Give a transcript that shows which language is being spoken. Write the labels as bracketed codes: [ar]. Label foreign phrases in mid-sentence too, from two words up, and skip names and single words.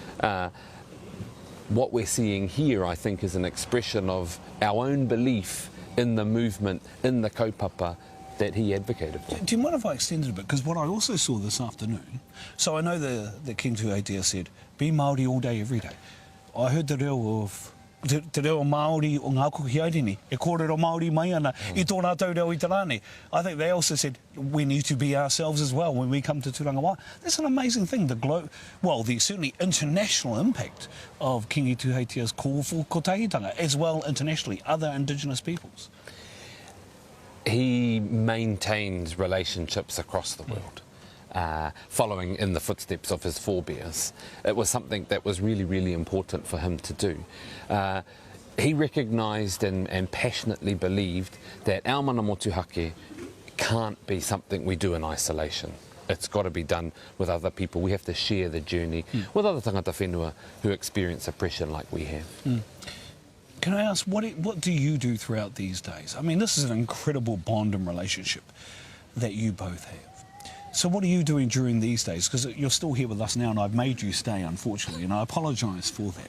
[en] What we're seeing here, I think, is an expression of our own belief in the movement, in the kaupapa that he advocated for. Do you mind if I extend it a bit? Because what I also saw this afternoon, so I know the King Tuheitia said, be Māori all day, every day. I heard the reo of [mi] te reo Māori o ngā kuki airini, e kōrero Māori mai ana, I tōna tau reo I te rāne. [en] I think they also said we need to be ourselves as well when we come to Tūrangawaewae. That's an amazing thing, the certainly international impact of Kiingi Tuheitia's call for kotahitanga, as well internationally, other Indigenous peoples. He maintains relationships across the world. Following in the footsteps of his forebears. It was something that was really, really important for him to do. He recognised and passionately believed that our [mi] mana motuhake [en] can't be something we do in isolation. It's got to be done with other people. We have to share the journey with other [mi] tangata whenua [en] who experience oppression like we have. Can I ask, what do you do throughout these days? I mean, this is an incredible bond and relationship that you both have. So what are you doing during these days? Because you're still here with us now and I've made you stay, unfortunately, and I apologise for that.